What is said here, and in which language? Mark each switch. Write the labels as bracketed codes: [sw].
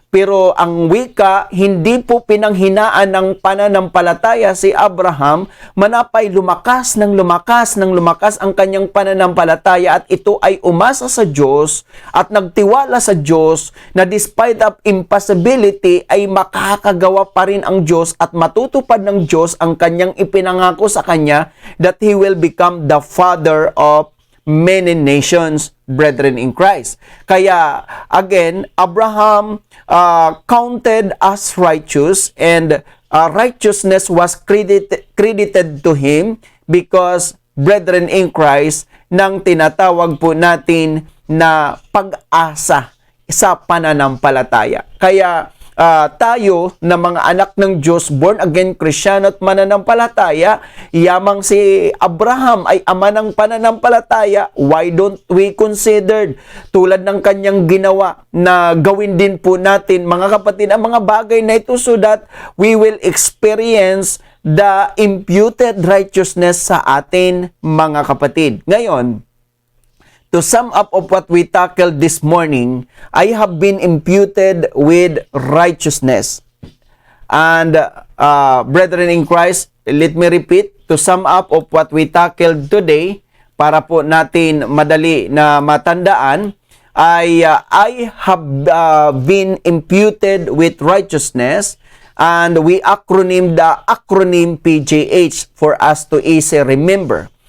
[tl] Pero ang wika, hindi po pinanghinaan ng pananampalataya si Abraham, manapay lumakas ng lumakas ang kanyang pananampalataya at ito ay umasa sa Diyos at nagtiwala sa Diyos na [en] despite of impossibility [tl] ay makakagawa pa rin ang Diyos at matutupad ng Diyos ang kanyang ipinangako sa kanya [en] that he will become the father of many nations, brethren in Christ. Kaya, again, Abraham counted as righteous and righteousness was credited to him because, brethren in Christ, [tl] nang tinatawag po natin na pag-asa sa pananampalataya. Kaya, tayo na mga anak ng Diyos, born again Kristyano at mananampalataya, yamang si Abraham ay ama ng pananampalataya, [en] why don't we consider [tl] tulad ng kanyang ginawa na gawin din po natin, mga kapatid, ang mga bagay na ito [en] so that we will experience the imputed righteousness [tl] sa atin, mga kapatid. [en] Ngayon, to sum up of what we tackled this morning, I have been imputed with righteousness. And brethren in Christ, let me repeat, to sum up of what we tackled today, [tl] para po natin madali na matandaan, [en] I have been imputed with righteousness, and we acronym the acronym PJH for us to easy remember.